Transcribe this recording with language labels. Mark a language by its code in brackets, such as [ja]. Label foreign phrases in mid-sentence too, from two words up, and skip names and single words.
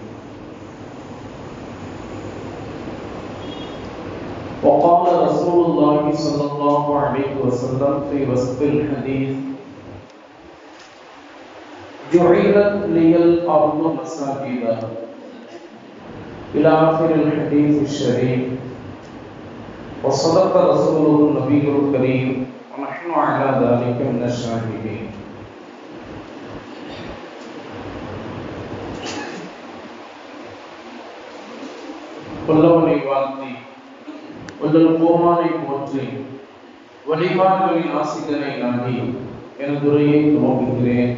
[ar] وقال رسول الله صلى الله عليه وسلم في وسط الحديث: جعلت لي الأرض مساجدا، إلى آخر الحديث الشريف. وصدق رسوله النبي الكريم ونحن على ذلك من الشاهدين. [ta] வல்லவனை வாழ்த்தி வல்லல் கோமானை போற்றி வழிபாடுகளின் ஆசிரியனை நாடி எனது உரையை துவங்குகிறேன்.